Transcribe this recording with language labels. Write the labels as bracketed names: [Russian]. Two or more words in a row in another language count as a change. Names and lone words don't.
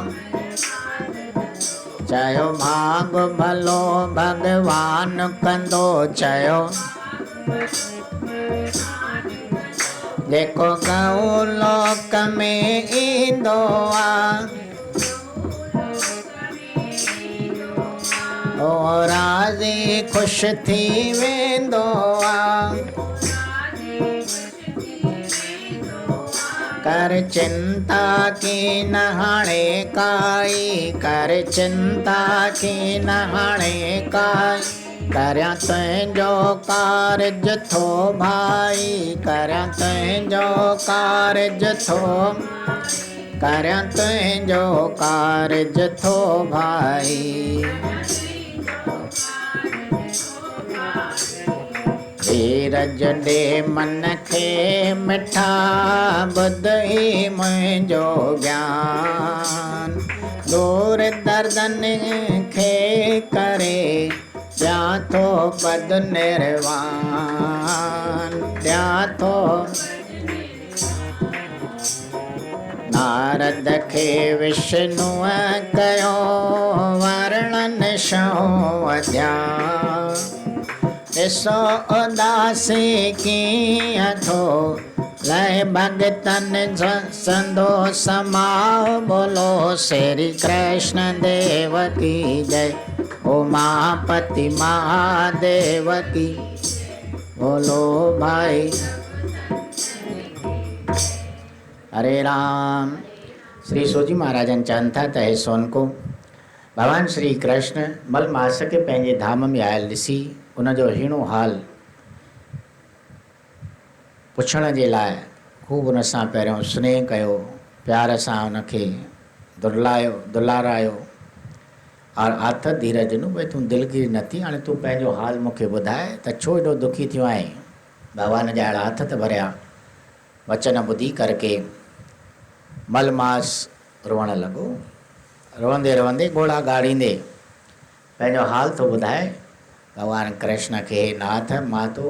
[Sindhi] चयो भाग भलो भगवान कंदो चयो जेको गऊ लोक में ईंदो आहे ओ राज़ी ख़ुशि थी वेंदो आहे कर चिंता की न हाणे काई, कर चिंता की न हाणे काई, करया तुंहिंजो कारज थो भाई, करया तुंहिंजो कारज थो, करया तुंहिंजो कारज थो भाई। धीरज ॾे मन खे मिठा, ॿुधई मुंहिंजो ज्ञान, दूर दर्दनि खे करे ॾियां थो पद निर्वाण, ॾियां थो। नारद खे विष्णुअ कयो वर्णन शौ अध्याय, ॾिसो उदासी कीअं थो लय भगतन संदो समाओ, [Hindi] बोलो श्री कृष्ण देव की जय, उमापति महादेव की, बोलो भाई। [Sindhi] हरे राम। श्री सोजी महाराजन चवनि था त हे सोनको, भगवान श्री कृष्ण मलमास खे पंहिंजे धाम में आयल ॾिसी उनजो हीणो हाल पुछण जे लाइ ख़ूब उन सां पहिरियों स्नेह कयो, प्यार सां उनखे दुलारायो और आथ धीरज ॾिनो, भई तूं दिलगिरी न थी, हाणे तूं पंहिंजो हाल मूंखे ॿुधाए त छो एॾो दुखी थियो आहीं। भॻवान जा अहिड़ा हथ त भरिया वचन ॿुधी करके मलमास रोअण लॻो, रोअंदे रोअंदे ॻोड़ा ॻाड़ींदे पंहिंजो हाल थो ॿुधाए भगवान कृष्ण खे, नाथ मां तो